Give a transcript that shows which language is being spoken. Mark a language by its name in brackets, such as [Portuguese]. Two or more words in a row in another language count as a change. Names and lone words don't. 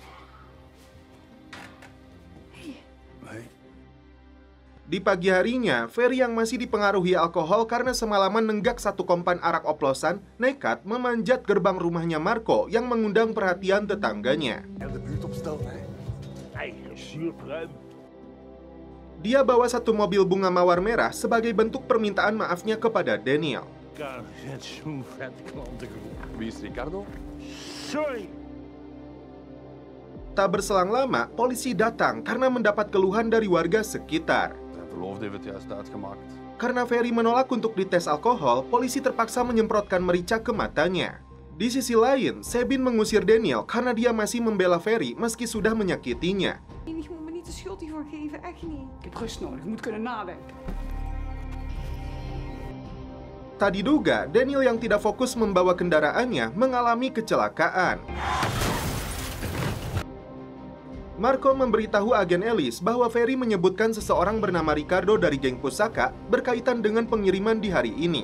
[Indonesian] Di pagi harinya, Ferry yang masih dipengaruhi alkohol karena semalaman nenggak satu kompan arak oplosan, nekat memanjat gerbang rumahnya Marco yang mengundang perhatian tetangganya. Dia bawa satu mobil bunga mawar merah sebagai bentuk permintaan maafnya kepada Daniel. [Dutch] Ricardo, zet zo'n vette klantengroep. Wie is Ricardo? Sorry! [Indonesian] Tak berselang lama, polisi datang karena mendapat keluhan dari warga sekitar. [Dutch] Zijn verloofde heeft het juist uitgemaakt. [Indonesian] Karena Ferry menolak untuk dites alkohol, polisi terpaksa menyemprotkan merica ke matanya. Di sisi lain, Sabine mengusir Daniel karena dia masih membela Ferry meski sudah menyakitinya. [Dutch] Je moet me niet de schuld hiervoor geven, echt niet. Ik heb rust nodig, ik moet kunnen nadenken. [Indonesian] Tak diduga, Daniel yang tidak fokus membawa kendaraannya mengalami kecelakaan. Marco memberitahu agen Ellis bahwa Ferry menyebutkan seseorang bernama Ricardo dari geng pusaka berkaitan dengan pengiriman di hari ini.